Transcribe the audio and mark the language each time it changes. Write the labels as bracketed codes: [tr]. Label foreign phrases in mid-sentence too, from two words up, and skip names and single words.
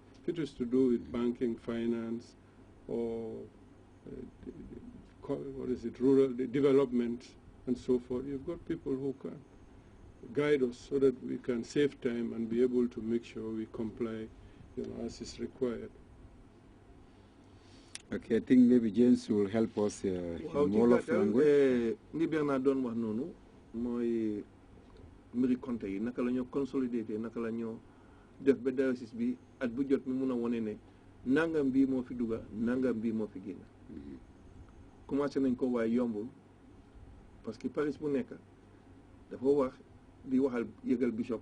[en] If it is to do with banking, finance, or rural development, and so forth, you've got people who can guide us so that we can save time and be able to make sure we comply, as is required. Okay, I think maybe James will help us in all of language. [wo] Ni Bernard doon wax noonu mooy mbiri compte yi naka la ñoo consolider naka la ñoo def ba diocèse bi at bu jot mi mun a wone ne nangam bii moo fi dugga nangam bii moo fi génn commencé nañ ko waaye yombul [fr] parce que [wo] parish bu nekk dafa wax di waxal yëgal bishop